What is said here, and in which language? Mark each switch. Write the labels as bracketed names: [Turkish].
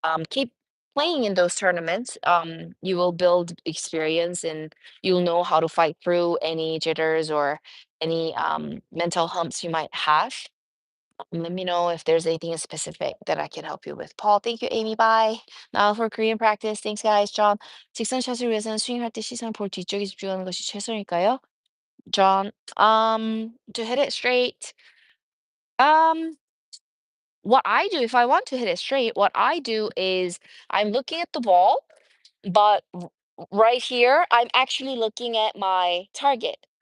[English] Keep playing in those tournaments. You will build experience and you'll know how to fight through any jitters or any mental humps you might have. Let me know if there's anything specific that I can help you with. Paul, thank you, Amy. Bye. Now for Korean practice. Thanks, guys. [Korean] John, 직선샷을 위해서는 스윙할 때 시선을 볼 뒤쪽에 집중하는 것이 최선일까요? [English] John, to hit it straight, um, what I do if I want to hit it straight, what I do is I'm looking at the ball, but right here, I'm actually looking at my target.